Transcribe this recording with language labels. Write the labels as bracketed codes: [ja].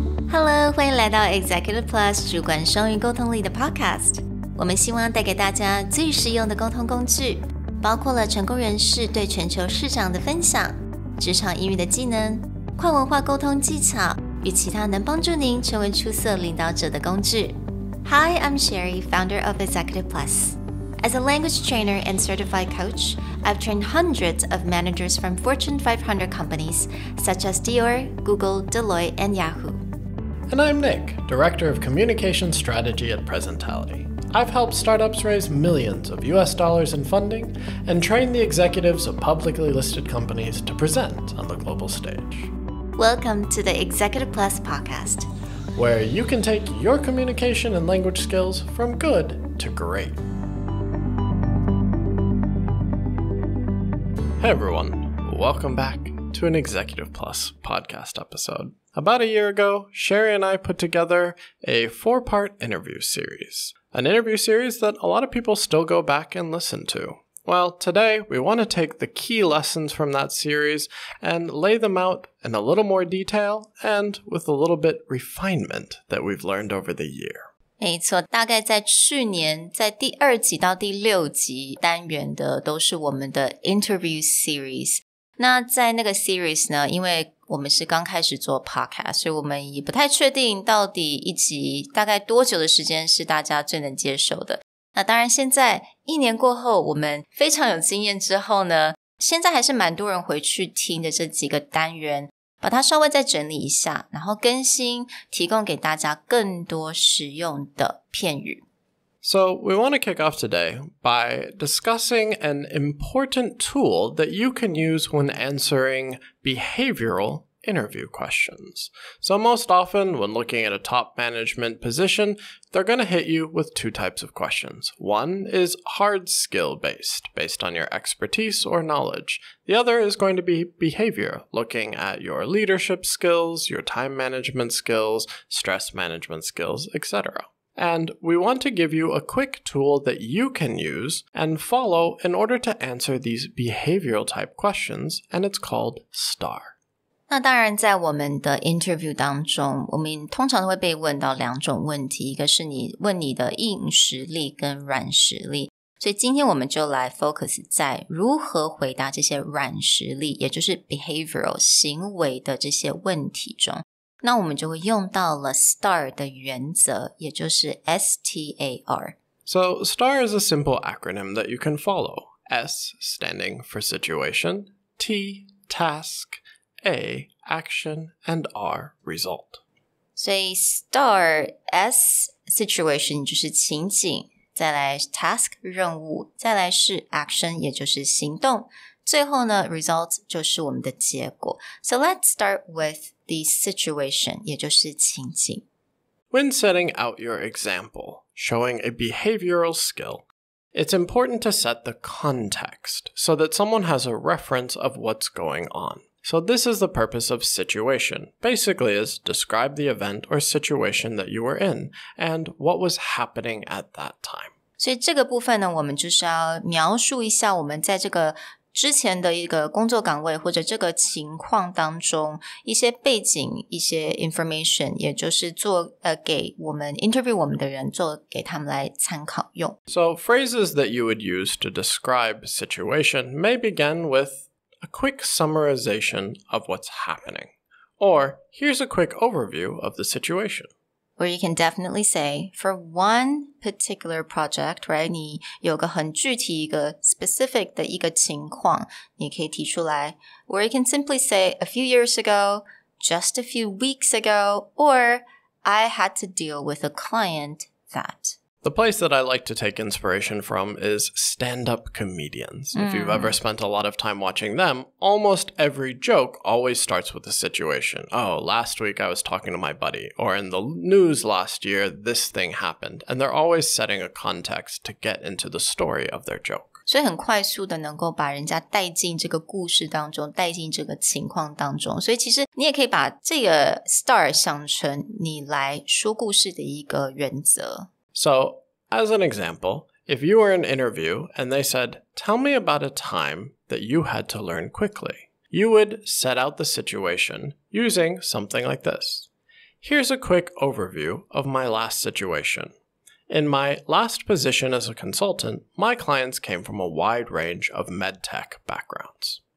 [zh] Hello， 欢迎来到 Executive Plus 主管双语沟通力的 podcast。我们希望带给大家最实用的沟通工具，包括了成功人士对全球市场的分享、职场英语的技能、跨文化沟通技巧与其他能帮助您成为出色领导者的工具。 [en] Hi, I'm Sherry, founder of Executive Plus. As a language trainer and certified coach, I've trained hundreds of managers from Fortune 500 companies such as Dior, Google, Deloitte, and Yahoo.And I'm Nick, Director of Communication Strategy at Presentality.I've helped startups raise millions of US dollars in funding and train the executives of publicly listed companies to present on the global stage. Welcome to the Executive Plus podcast, where you can take your communication and language skills from good to great. Hey everyone, welcome back to an Executive Plus podcast episode.About a year ago, Sherry and I put together a 4-part interview series.An interview series that a lot of people still go back and listen to. Well, today we want to take the key lessons from that series and lay them out in a little more detail and with a little bit refinement that we've learned over the year. [zh] 没错，大概在去年在第2集到第6集单元的都是我们的 [en] interview series。 [zh] 那在那个 series 呢，因为我们是刚开始做 podcast， 所以我们也不太确定到底一集大概多久的时间是大家最能接受的。那当然现在1年过后，我们非常有经验之后呢，现在还是蛮多人回去听的这几个单元，把它稍微再整理一下，然后更新，提供给大家更多实用的片语。 [en] So we want to kick off today by discussing an important tool that you can use when answering behavioral interview questions. So most often when looking at a top management position, they're going to hit you with 2 types of questions. One is hard skill based on your expertise or knowledge. The other is going to be behavior, looking at your leadership skills, your time management skills, stress management skills, etc.And we want to give you a quick tool that you can use and follow in order to answer these behavioral type questions, and it's called STAR. [zh] 那当然在我们的 interview 当中，我们通常会被问到2种问题，一个是你问你的硬实力跟软实力，所以今天我们就来 focus 在如何回答这些软实力，也就是 behavioral 行为的这些问题中。那我们就会用到了 STAR 的原则，也就是 STAR. [en] So STAR is a simple acronym that you can follow. S standing for situation, T task, A action, and R result. [zh] 所以 STAR S situation 就是情景，再来 task 任务，再来是 action 也就是行动，最后呢 result 就是我们的结果。 [en] So let's start with the situation, [zh] 也就是情景。 [en] When setting out your example, showing a behavioral skill, it's important to set the context so that someone has a reference of what's going on. So this is the purpose of situation. Basically is describe the event or situation that you were in and what was happening at that time. [zh] 所以这个部分呢，我们就是要描述一下我们在这个之前的一个工作岗位或者这个情况当中一些背景一些 information， 也就是做给我们 interview 我们的人做给他们来参考用。 [en] So phrases that you would use to describe situation may begin with a quick summarization of what's happening. Or here's a quick overview of the situation. Or you can definitely say, for one particular project, right? [zh] 你有个很具体一个 specific 的一个情况，你可以提出来。 [en] Or you can simply say, a few years ago, just a few weeks ago, or I had to deal with a client that. The place that I like to take inspiration from is stand-up comedians. If you've ever spent a lot of time watching them, almost every joke always starts with a situation. Oh, last week I was talking to my buddy. Or in the news last year, this thing happened. And they're always setting a context to get into the story of their joke. [zh] 所以很快速的能够把人家带进这个故事当中，带进这个情况当中。所以其实你也可以把这个 STAR 想成你来说故事的一个原则。 [en] So, as an example, if you were in an interview and they said, "Tell me about a time that you had to learn quickly," you would set out the situation using something like this. Here's a quick overview of my last situation. In my last position as a consultant, my clients came from a wide range of medtech backgrounds.